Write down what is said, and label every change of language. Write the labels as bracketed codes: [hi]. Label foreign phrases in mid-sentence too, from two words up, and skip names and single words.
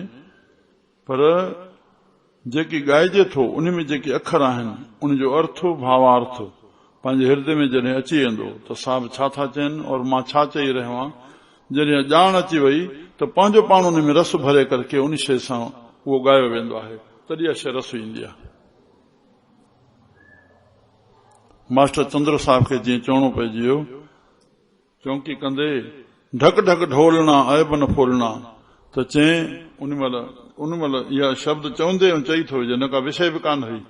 [sd] पर जेकी ॻाइजे थो उन में जेके अखर आहिनि उनजो अर्थ भावार्थ पंहिंजे हृदय में जॾहिं अची वेंदो त साहिब छा था चइनि और मां छा चई रहियो आहियां। जॾहिं ॼाण अची वई त पंहिंजो पाण उन में रस भरे करके उन शइ सां उहो ॻायो वेंदो आहे, तॾहिं इहा शइ रस ईंदी आहे। मास्टर चंद्र साहिब खे जीअं चवणो पइजी वियो, चौंकी कंदे ढक ढक ढोलना ऐब न फोलना, त चए उन महिल इहा शब्द चवंदे चई थो विझे, न का विषय बि कान हुई।